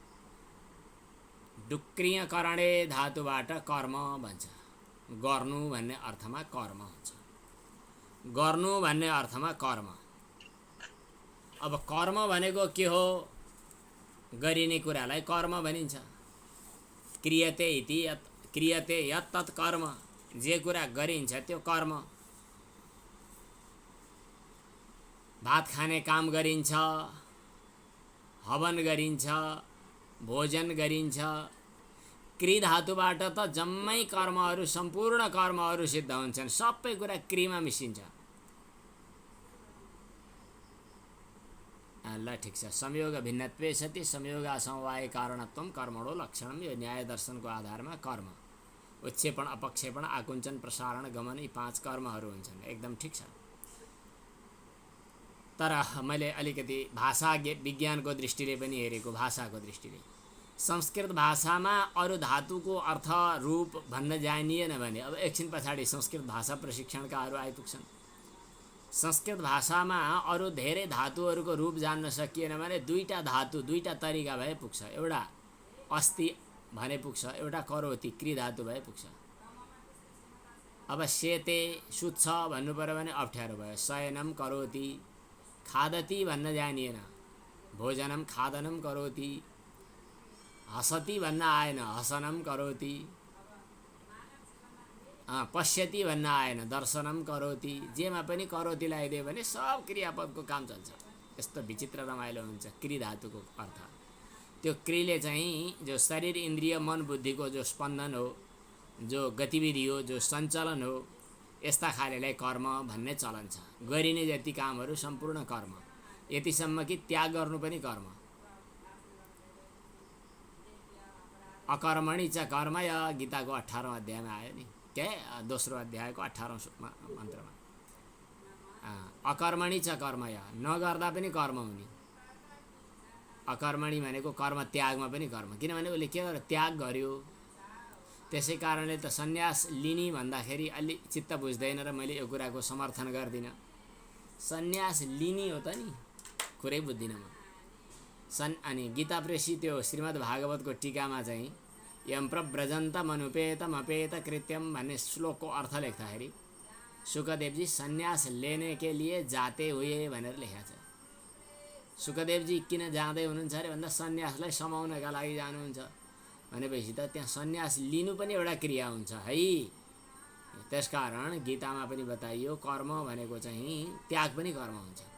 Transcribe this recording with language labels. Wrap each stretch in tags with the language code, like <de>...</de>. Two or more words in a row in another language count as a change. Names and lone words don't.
<ne>डुक्रियकरणे धातुबाट कर्म भन्छ। गर्नु भन्ने अर्थमा कर्म हुन्छ। गर्नु भन्ने अर्थमा कर्म। अब कर्म भनेको के हो? गरिने कुरालाई कर्म भनिन्छ।</ne> <sa>क्रियते इति यत् क्रियते यत् तत् कर्म।</sa> <ne>जे कुरा गरिन्छ त्यो कर्म। भात खाने काम गरिन्छ, हवन गरिन्छ, भोजन गरिन्छ। क्रि धातुबाट त जम्मै कर्महरू, सम्पूर्ण कर्महरू सिद्ध हुन्छन्। सबै कुरा क्रिमा मिसिन्छ। ल ठिक छ।</ne> <sa>संयोग भिन्नत्वे सति संयोग असमवाय कारणत्वम कर्मणो लक्षणम।</sa> <ne>यो न्याय दर्शनको आधारमा कर्म उत्क्षेपण, अपक्षेपण, आकुञ्चन, प्रसारण, गमन यी 5 कर्महरू हुन्छन्। एकदम ठिक छ। तर मैले अलिकति भाषा विज्ञानको दृष्टिले पनि हेरेको, भाषाको दृष्टिले संस्कृत भाषामा अरू धातुको अर्थ रूप भन्न जानिएन भने अब एकछिन पछाडि संस्कृत भाषा प्रशिक्षणकाहरू आइपुग्छन्। संस्कृत भाषामा अरू धेरै धातुहरूको रूप जान्न सकिएन भने दुईटा धातु, दुईटा तरिका भए पुग्छ। एउटा अस्ति भने पुग्छ, एउटा करोति क्रि धातु भए पुग्छ। अब सेते सुत्छ भन्नु पर्यो भने अप्ठ्यारो भयो।</ne> <sa>शयनम करोति, खादति</sa> <ne>भन्न जानिएन,</ne> <sa>भोजनम खादनम करोति।</sa> <ne>हसति भन्न आएन,</ne> <sa>हसनम करोति।</sa> <ne>पश्यति भन्न आएन,</ne> <sa>दर्शनम करोति।</sa> <ne>जेमा पनि करोति लगाइदियो भने सब क्रियापदको काम चल्छ। यस्तो विचित्र रमाइलो हुन्छ क्रि धातुको अर्थ। त्यो क्रिले चाहिँ जो शरीर, इन्द्रिय, मन, बुद्धिको जो स्पन्दन हो, जो गतिविधि हो, जो सञ्चालन हो, यस्ता खालेलाई कर्म भन्ने चलन छ। गरिने जति कामहरू सम्पूर्ण कर्म। यतिसम्म कि त्याग गर्नु पनि कर्म।</ne> <sa>अकर्मणि च कर्मय</sa> <ne>गीताको 18औं अध्यायमा आयो नि, के दोस्रो अध्यायको 18औं मन्त्रमा।</ne> <sa>अकर्मणि च कर्मय,</sa> <ne>नगर्दा पनि कर्म हुने। अकर्मणि भनेको कर्म त्यागमा पनि कर्म। किनभने उसले के गर्यो? त्याग गर्यो। त्यसै कारणले त सन्यास लिने भन्दाखेरि अलि चित्त बुझ्दैन र मैले यो कुराको समर्थन गर्दिनँ। सन्यास लिने हो त नि, कुरै बुझ्दिनँ म। अनि गीता प्रेसी त्यो श्रीमद् भागवतको टीकामा चाहिँ</ne> <sa>यम प्रव्रजन्तमनुपेतमपेत कृत्यम</sa> <ne>भन्ने श्लोकको अर्थ लेख्दाखेरि सुखदेव जी</ne> <hi>सन्यास लेने के लिए जाते हुए</hi> <ne>भनेर लेखेको छ। सुखदेव जी किन जाँदै हुनुहुन्छ अरे भन्दा सन्यासलाई समाउनका लागि जानुहुन्छ भनेपछि त त्यहाँ सन्यास लिनु पनि एउटा क्रिया हुन्छ है। त्यसकारण गीतामा पनि बताइयो कर्म भनेको चाहिँ त्याग पनि कर्म हुन्छ।</ne>